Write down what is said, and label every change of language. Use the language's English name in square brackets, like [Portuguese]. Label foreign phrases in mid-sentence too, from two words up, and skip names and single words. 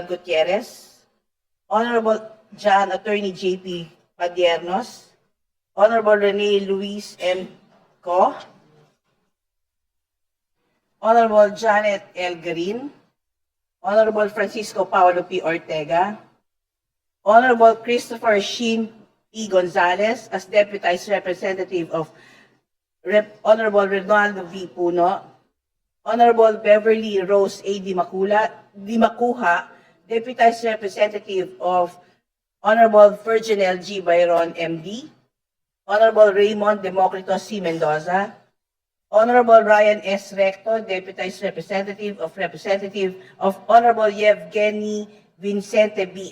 [English] Gutierrez, Honorable John Attorney J.P. Padiernos, Honorable Rene Luis M. Ko, Honorable Janet L. Garin, Honorable Francisco Paulo P. Ortega, Honorable Christopher Shin E. Gonzalez as Deputized Representative of Honorable Ronaldo V. Puno, Honorable Beverly Rose A. Di Macuha, Deputized Representative of Honorable Virginel G. Byron M.D., Honorable Raymond Democrito C. Mendoza, Honorable Ryan S. Recto, Deputized Representative of Honorable Yevgeny Vincente B.